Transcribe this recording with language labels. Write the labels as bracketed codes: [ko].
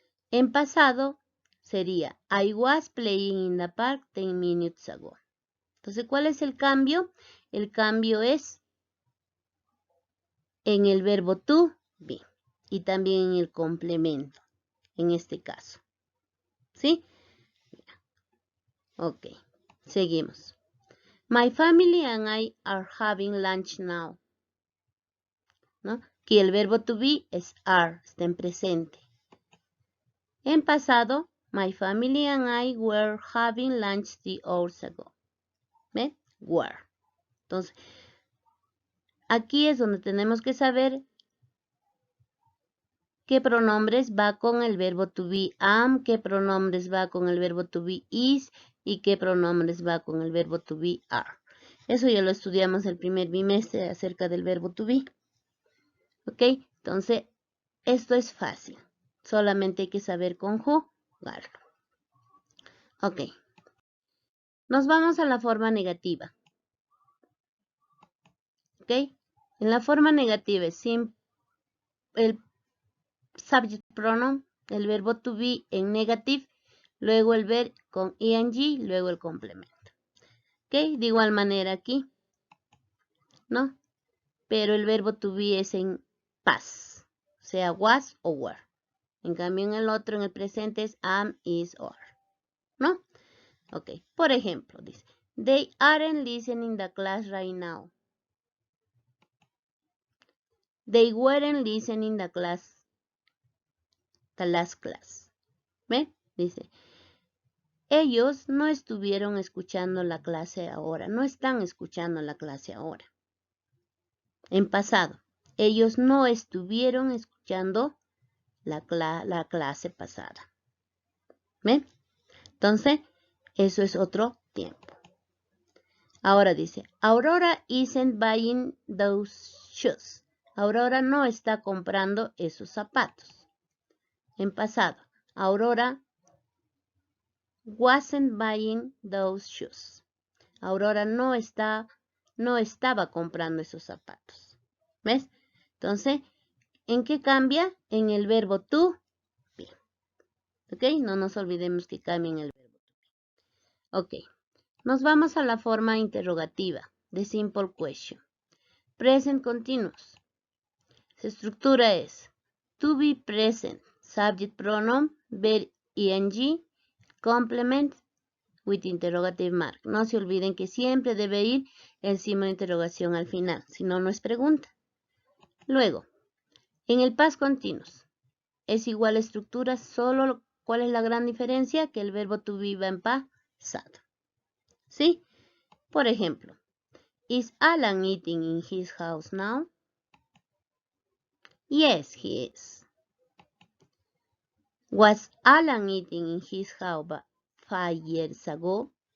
[es] En pasado sería, [en] I was playing in the park 10 minutes ago. [es] Entonces, ¿cuál es el cambio? El cambio es en el verbo to be y también en el complemento, en este caso. ¿Sí? Ok, seguimos. [en] My family and I are having lunch now. [es] ¿No? Aquí el verbo to be es are, está en presente. En pasado, [en] my family and I were having lunch 3 hours ago. [es] ¿Ve? Were. Entonces, aquí es donde tenemos que saber qué pronombres va con el verbo to be am, qué pronombres va con el verbo to be is y qué pronombres va con el verbo to be are. Eso ya lo estudiamos el primer bimestre acerca del verbo to be. ¿Ok? Entonces, esto es fácil. Solamente hay que saber conjugarlo. Ok. Nos vamos a la forma negativa. ¿Ok? En la forma negativa es el subject pronoun, el verbo to be en negative, luego el verbo con ing, luego el complemento. ¿Ok? De igual manera aquí, ¿no? Pero el verbo to be es en past, sea was o were. En cambio en el otro, en el presente es am, is, or. ¿No? Ok. Por ejemplo, dice, [en] they aren't listening the class right now. They weren't listening the last class. [es] ¿Ven? Dice, ellos no estuvieron escuchando la clase ahora, no están escuchando la clase ahora. En pasado, ellos no estuvieron escuchando la clase pasada. ¿Ven? Entonces, eso es otro tiempo. Ahora dice, [en] Aurora isn't buying those shoes. [es] Aurora no está comprando esos zapatos. En pasado, [en] Aurora wasn't buying those shoes. [es] Aurora no estaba comprando esos zapatos. ¿Ves? Entonces, ¿en qué cambia? En el verbo to be. ¿Ok? No nos olvidemos que cambia en el verbo to be. Ok. Nos vamos a la forma interrogativa de simple question. [en] Present continuous. [es] Su estructura es [en] to be present, subject pronoun, verb ing, complement with interrogative mark. [es] No se olviden que siempre debe ir el signo de interrogación al final, si no, no es pregunta. Luego, en el past continuous, es igual estructura, solo ¿cuál es la gran diferencia? Que el verbo to be va en pasado. ¿Sí? Por ejemplo, [en] is Alan eating in his house now? Yes, he is. Was Alan eating in his house 5 years ago?